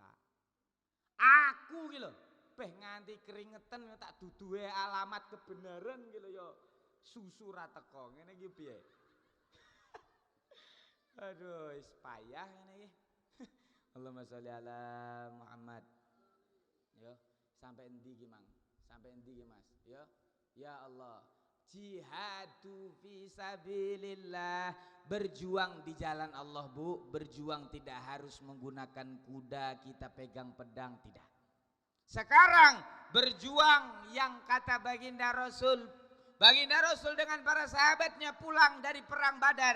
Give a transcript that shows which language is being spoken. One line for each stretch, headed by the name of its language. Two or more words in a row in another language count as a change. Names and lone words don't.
Javanese: Aku ki lho, peh nganti keringetan tak duduhe alamat kebenaran ki lho ya. Susu ra teko. Ngene iki piye? Aduh, wis payah ngene iki.
Arabic: اللهم صل على محمد.
Javanese: Yo, sampai endi ki, Mang? Sampai endi ki, Mas? Yo.
Arabic: يا الله جهاد في سبيل الله,
Indonesian: berjuang di jalan Allah, Bu. Berjuang tidak harus menggunakan kuda, kita pegang pedang, tidak. Sekarang berjuang yang kata baginda Rasul. Baginda Rasul dengan para sahabatnya pulang dari perang Badar.